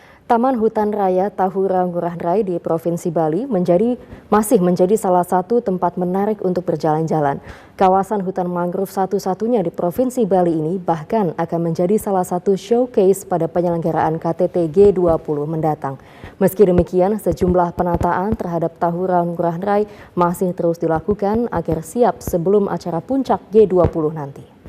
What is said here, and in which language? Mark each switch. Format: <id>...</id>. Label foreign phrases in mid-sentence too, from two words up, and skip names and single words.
<id>Taman Hutan Raya Tahura Ngurah Rai di Provinsi Bali masih menjadi salah satu tempat menarik untuk berjalan-jalan. Kawasan hutan mangrove satu-satunya di Provinsi Bali ini bahkan akan menjadi salah satu showcase pada penyelenggaraan KTT G20 mendatang. Meski demikian, sejumlah penataan terhadap Tahura Ngurah Rai masih terus dilakukan agar siap sebelum acara puncak G20 nanti.</id>